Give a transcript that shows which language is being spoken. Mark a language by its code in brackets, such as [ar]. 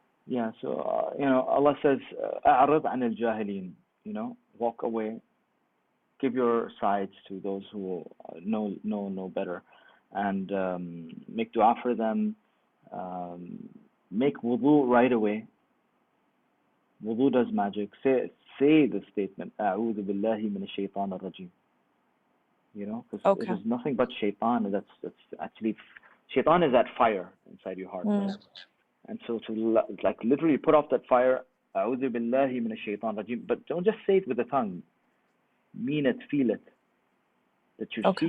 [en] Yeah, so Allah says, [ar] أعرض عن الجاهلين, [en] walk away, give your sides to those who know better, and make dua for them, make wudu right away. Wudu does magic. Say say the statement, [ar] أعوذ بالله من الشيطان الرجيم. [en] You know, because it Okay. is nothing but shaitan. That's actually, shaitan is that fire inside your heart, right? And so to like literally put off that fire, [ar] أعوذ بالله من الشيطان الرجيم. [en] But don't just say it with the tongue. Mean it, feel it. That you're Okay.